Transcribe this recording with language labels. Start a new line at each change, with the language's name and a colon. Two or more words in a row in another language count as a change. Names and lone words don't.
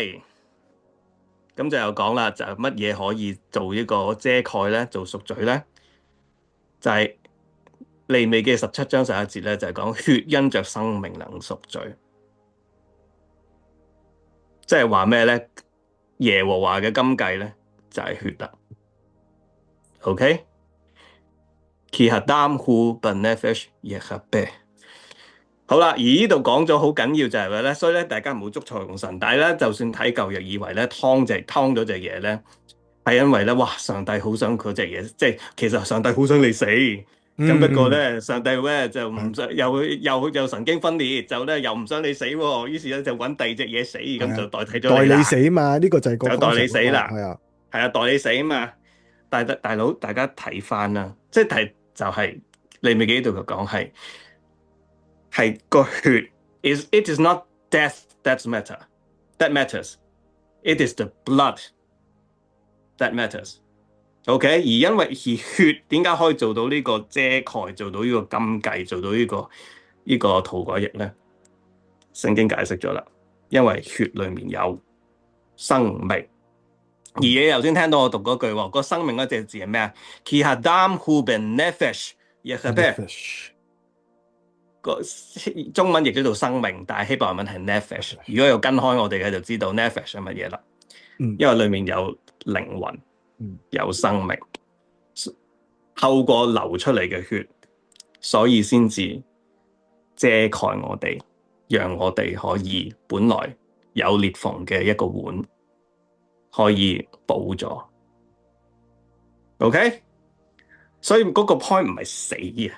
Cantonese: 咁就又講啦，就係乜嘢可以做呢個遮蓋咧，做贖罪咧？就係、利未記17章11節咧，就係講血因着生命能贖罪，即係話咩咧？耶和華嘅金計咧就係血啦。OK，
Hebrew: כי הדם הוא בנפש יכפר.
Cantonese: 好啦，而呢度講咗好緊要就係話咧，所以咧大家唔好捉錯用神。但係咧，就算睇舊約以為咧劏咗隻嘢咧，係因為咧，哇！上帝好想嗰隻嘢，即係其實上帝好想你死。咁不過咧，上帝咧就唔想，又神經分裂，就咧又唔想你死喎。於是咧就揾第二隻嘢死，咁就代替咗你啦。代你死嘛？呢個就係個就代你死啦。係啊，係啊，代你死啊嘛。但係大佬，大家睇翻啦，即係就係利未記度就講係個血
English: it is not death that matters. It is the blood that matters.
Cantonese: OK， 而因為血點解可以做到呢個遮蓋，做到呢個金計，做到呢個塗改液咧？聖經解釋咗啦，因為血裡面有生命。而你頭先聽到我讀嗰句喎，個生命嗰隻字係咩啊 ？
Hebrew: כי הדם הוא בנפש יכפר.
Cantonese: 個中文譯咗做生命，但係希伯來文係 nefesh。如果有跟開我哋嘅，就知道 nefesh 係乜嘢啦。因為裡面有靈魂，有生命，透過流出嚟嘅血，所以先至遮蓋我哋，讓我哋可以本來有裂縫嘅一個碗可以補咗。OK， 所以嗰個 point 唔係死啊。